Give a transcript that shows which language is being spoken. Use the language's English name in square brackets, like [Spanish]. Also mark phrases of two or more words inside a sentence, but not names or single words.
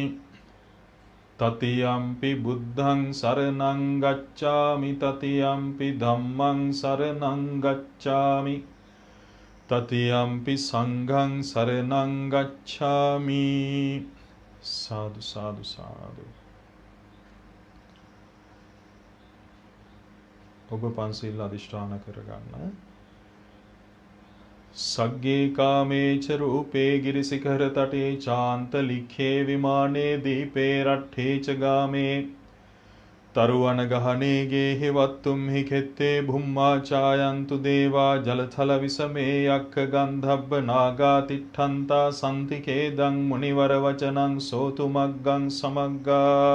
[Pali] ततियंपि बुद्धं शरणं गच्छामि ततियंपि धम्मं शरणं गच्छामि. ततियंपि संघं शरणं गच्छामि. साधु साधु साधु. [Sinhala] ඔබ පන්සිල් අධිෂ්ඨාන කරගන්න. [Pali] सग्गे कामे च रूपे गिरिशिखर तटे चांत लिखे विमाने दीपे रट्ठे च गामे. तरुवन गहने गेहि वत्तुम हि खेत्ते भुम्मा चायन्तु देवा जलथल विसमे यक्ख गंधब्ब नागा तिष्ठन्ता सन्ति खेदं मुनिवर वचनं सोतुमग्गं समग्गा.